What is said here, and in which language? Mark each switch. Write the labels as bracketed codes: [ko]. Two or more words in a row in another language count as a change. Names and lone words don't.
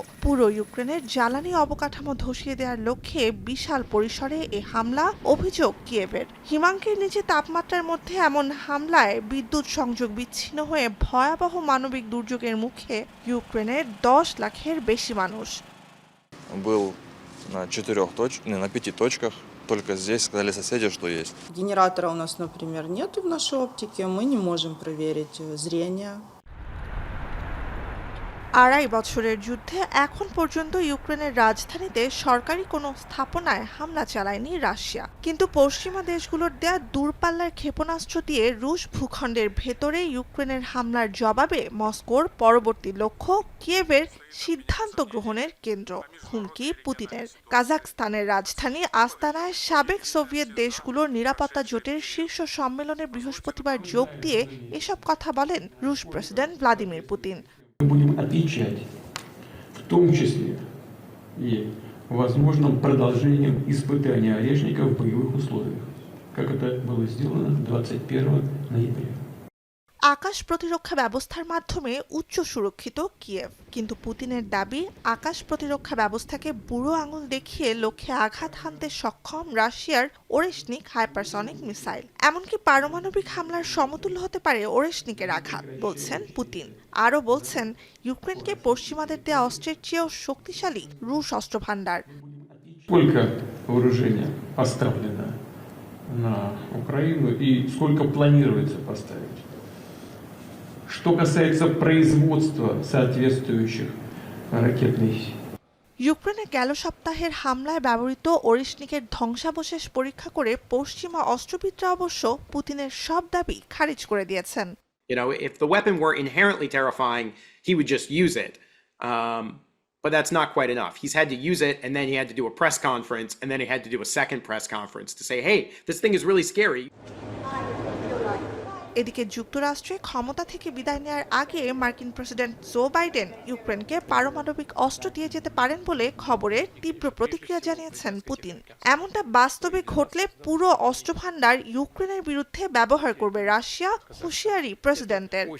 [bn] পুরো ইউক্রেনের জ্বালানি অবকাঠামো ধসিয়ে দেওয়ার লক্ষ্যে বিশাল পরিসরে এ হামলা, অভিযোগ কিয়েভের। হিমাঙ্কের নিচে তাপমাত্রার মধ্যে এমন হামলায় বিদ্যুৎ সংযোগ বিচ্ছিন্ন হয়ে ভয়াবহ মানবিক দুর্যোগের মুখে ইউক্রেনের ১০ লাখের বেশি মানুষ। [ru] Был на 5 точках. Только здесь сказали соседи, что есть. Генератора у нас, например, нет в нашей оптике. Мы не можем проверить зрение. [bn] ২.৫ বছরের যুদ্ধে এখন পর্যন্ত ইউক্রেনের রাজধানীতে সরকারি কোনো স্থাপনায় হামলা চালায়নি রাশিয়া। কিন্তু পশ্চিমা দেশগুলোর দেয়া দূরপাল্লার ক্ষেপণাস্ত্র দিয়ে রুশ ভূখণ্ডের ভেতরে ইউক্রেনের হামলার জবাবে মস্কোর পরবর্তী লক্ষ্য কিয়েভের সিদ্ধান্ত গ্রহণের কেন্দ্র। হুমকি পুতিনের। কাজাখস্তানের রাজধানী আস্তানায় সাবেক সোভিয়েত দেশগুলোর নিরাপত্তা জোটের শীর্ষ সম্মেলনে বৃহস্পতিবার যোগ দিয়ে এসব কথা বলেন রুশ প্রেসিডেন্ট ভ্লাদিমির পুতিন। [ru] Мы будем отвечать, в том числе и возможным продолжением испытания орешника в боевых условиях, как это было сделано 21 ноября. [bn] আকাশ প্রতিরক্ষা ব্যবস্থার মাধ্যমে উচ্চ সুরক্ষিত কিয়েভ, কিন্তু পুতিনের দাবি আকাশ প্রতিরক্ষা ব্যবস্থাকে বুড়ো আঙুল দেখিয়ে লক্ষ্যে আঘাত হানতে সক্ষম রাশিয়ার ওরেশনিক হাইপারসনিক মিসাইল। এমনকি পারমাণবিক হামলার সমতুল্য হতে পারে ওরেশনিকের আঘাত, বলছেন পুতিন। আরও বলছেন, ইউক্রেনকে পশ্চিমাদের দেয়া অস্ত্রের চেয়েও শক্তিশালী রুশ অস্ত্রভান্ডার। [ru] Сколько вооружения поставлено на Украину и сколько планируется поставить? Что касается производства соответствующих ракетных сил. [bn] ইউক্রেনে গেল সপ্তাহের হামলায় ব্যবহৃত ওরেশনিকের ধ্বংসাবশেষ পরীক্ষা করে পশ্চিমা অস্ত্রবিদরা অবশ্য পুতিনের সব দাবি খারিজ করে দিয়েছেন। [en] You know, if the weapon were inherently terrifying, he would just use it. But that's not quite enough. He's had to use it, and then he had to do a press conference, and then he had to do a second press conference to say, hey, this thing is really scary. [bn] এদিকে যুক্তরাষ্ট্রে ক্ষমতা থেকে বিদায় নেওয়ার আগে মার্কিন প্রেসিডেন্ট জো বাইডেন ইউক্রেনকে পারমাণবিক অস্ত্র দিয়ে যেতে পারেন বলে খবরে তীব্র প্রতিক্রিয়া জানিয়েছেন পুতিন। এমনটা বাস্তবে ঘটলে পুরো অস্ত্রভান্ডার ইউক্রেনের বিরুদ্ধে ব্যবহার করবে রাশিয়া, হুঁশিয়ারি প্রেসিডেন্টের।